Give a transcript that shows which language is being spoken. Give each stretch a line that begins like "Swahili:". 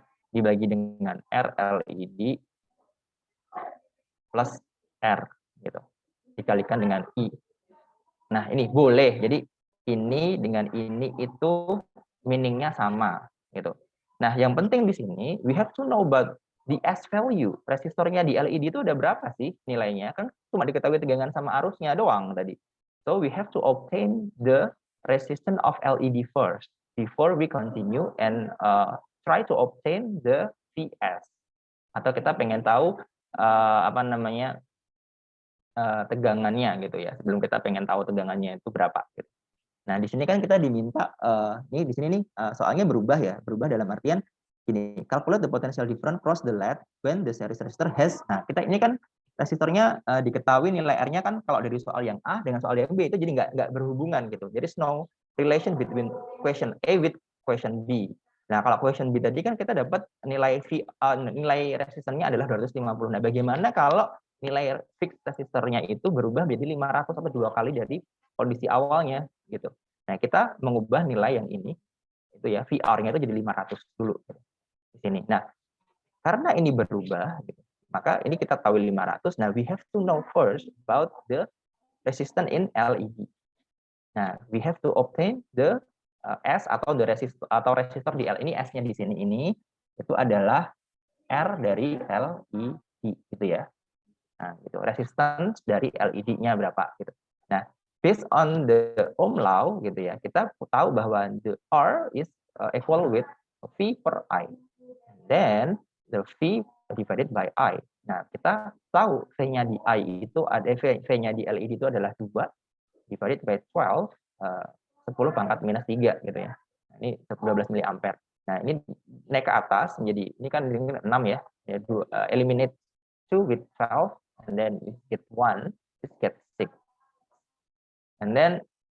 Indonesian: Dibagi dengan R LED plus R gitu. Dikalikan dengan I. Nah, ini boleh. Jadi ini dengan ini itu meaning-nya sama gitu. Nah, yang penting di sini
English: we have to know about the S value.
Indonesian: Resistornya di LED itu ada berapa sih nilainya? Kan cuma diketahui tegangan sama arusnya doang tadi.
English: So we have to obtain the resistance of LED first before we continue and try to obtain the VS.
Indonesian: Atau kita pengen tahu apa namanya tegangannya gitu ya, sebelum kita pengen tahu tegangannya itu berapa gitu. Nah, di sini kan kita diminta ini di sini nih soalnya berubah dalam artian gini,
English: calculate the potential difference cross the LED when the series resistor has.
Indonesian: Nah, kita ini kan resistornya diketahui nilai R-nya kan kalau dari soal yang A dengan soal yang B itu jadi nggak berhubungan gitu. Jadi
English: no relation between question A with question B.
Indonesian: Nah, kalau question B tadi kan kita dapat nilai nilai resistannya adalah 250. Nah, bagaimana kalau nilai fixed resistornya itu berubah menjadi 500 atau 2 kali dari kondisi awalnya gitu. Nah, kita mengubah nilai yang ini itu ya VR-nya itu jadi 500 dulu gitu, di sini. Nah, karena ini berubah gitu, maka ini kita tahu 500.
English: Nah, we have to know first about the resistance in LED.
Indonesian: Nah,
English: we have to obtain the S
Indonesian: atau the resistor di L ini, S-nya di sini ini itu adalah R dari LED gitu ya. Nah, gitu. Resistance dari LED-nya berapa gitu.
English: Nah, based on the Ohm law gitu ya,
Indonesian: kita tahu bahwa
English: the R is equal with V per I. Then the V divided by I.
Indonesian: Nah, kita tahu V-nya di I itu ada V-nya di LED itu adalah 2
English: divided by
Indonesian: 12 10 pangkat minus 3 gitu ya. Nah, ini 12 miliampere. Nah, ini naik ke atas menjadi ini kan 6 ya.
English: Eliminate 2 with 12 and then you get 1, you get 6. And then